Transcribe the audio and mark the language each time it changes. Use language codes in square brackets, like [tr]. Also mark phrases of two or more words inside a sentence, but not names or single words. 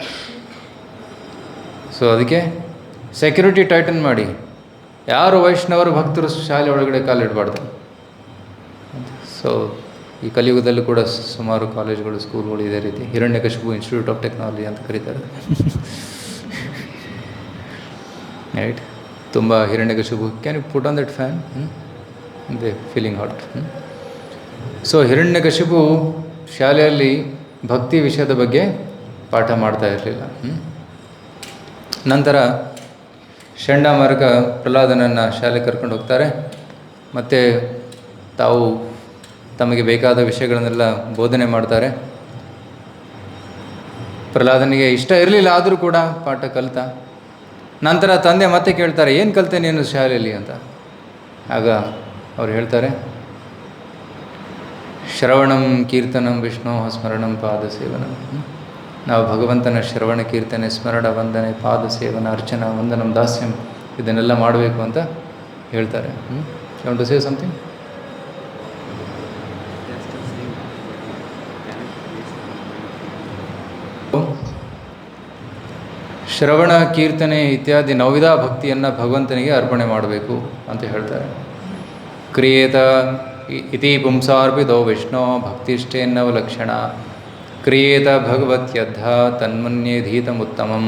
[kn] ಸೊ ಅದಕ್ಕೆ [en] security tighten [kn] ಮಾಡಿ, ಯಾರು ವೈಷ್ಣವರು ಭಕ್ತರು ಶಾಲೆ ಒಳಗಡೆ ಕಾಲಿಡಬಾರ್ದು. ಸೊ ಈ ಕಲಿಯುಗದಲ್ಲೂ ಕೂಡ ಸುಮಾರು ಕಾಲೇಜುಗಳು, ಸ್ಕೂಲ್ಗಳು ಇದೇ ರೀತಿ ಹಿರಣ್ಯಕಶಿಪು [en] Institute of Technology [kn] ಅಂತ ಕರೀತಾರೆ. ರೈಟ್, ತುಂಬ ಹಿರಣ್ಯಕಶಿಪು, [en] can you put on that fan, they feeling hot. [kn] ಸೊ ಹಿರಣ್ಯಕಶಿಪು ಶಾಲೆಯಲ್ಲಿ ಭಕ್ತಿ ವಿಷಯದ ಬಗ್ಗೆ ಪಾಠ ಮಾಡ್ತಾ ಇರಲಿಲ್ಲ. ನಂತರ ಷಂಡಾಮರಕ ಪ್ರಹ್ಲಾದನನ್ನು ಶಾಲೆಗೆ ಕರ್ಕೊಂಡು ಹೋಗ್ತಾರೆ. ಮತ್ತು ತಾವು ತಮಗೆ ಬೇಕಾದ ವಿಷಯಗಳನ್ನೆಲ್ಲ ಬೋಧನೆ ಮಾಡ್ತಾರೆ. ಪ್ರಹ್ಲಾದನಿಗೆ ಇಷ್ಟ ಇರಲಿಲ್ಲ, ಆದರೂ ಕೂಡ ಪಾಠ ಕಲಿತ. ನಂತರ ತಂದೆ ಮತ್ತೆ ಕೇಳ್ತಾರೆ, ಏನು ಕಲಿತೆ ನೀನು ಶಾಲೆಯಲ್ಲಿ ಅಂತ. ಆಗ ಅವ್ರು ಹೇಳ್ತಾರೆ, [sa] ಶ್ರವಣಂ ಕೀರ್ತನಂ ವಿಷ್ಣು ಸ್ಮರಣಂ ಪಾದ ಸೇವನಂ. [kn] ನಾವು ಭಗವಂತನ ಶ್ರವಣ, ಕೀರ್ತನೆ, ಸ್ಮರಣ, ವಂದನೆ, ಪಾದ ಸೇವನ, ಅರ್ಚನಾ, ವಂದನಂ, ದಾಸ್ಯಂ ಇದನ್ನೆಲ್ಲ ಮಾಡಬೇಕು ಅಂತ ಹೇಳ್ತಾರೆ. [en] you want to say something? [kn] ಶ್ರವಣ, ಕೀರ್ತನೆ ಇತ್ಯಾದಿ ನವವಿಧ ಭಕ್ತಿಯನ್ನು ಭಗವಂತನಿಗೆ ಅರ್ಪಣೆ ಮಾಡಬೇಕು ಅಂತ ಹೇಳ್ತಾರೆ. [sa] ಕ್ರಿಯೇತ ಇತಿ ಪುಂಸಾರ್ಪಿತೋ ವಿಷ್ಣು ಭಕ್ತಿಷ್ಠೇನ್ನವ ಲಕ್ಷಣ ಕ್ರಿಯೇತ ಭಗವತ್ಯದ್ಧ ತನ್ಮನ್ಯೇಧೀತಮುತ್ತಮಂ.